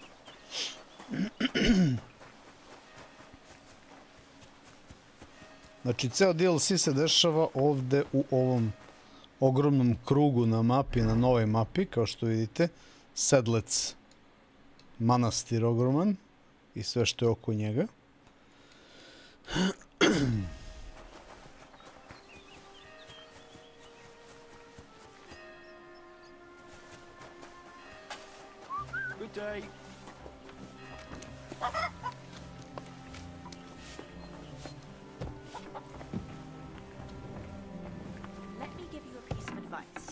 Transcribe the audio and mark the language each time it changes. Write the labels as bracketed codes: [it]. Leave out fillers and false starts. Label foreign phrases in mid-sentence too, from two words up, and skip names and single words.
[sr] Znači, ceo DLC se dešava ovde u ovom ogromnom krugu na mapi, na novoj mapi, kao što vidite. Sedlec, manastir ogroman i sve što je oko njega. [en] Good day. Let me give you a piece of advice.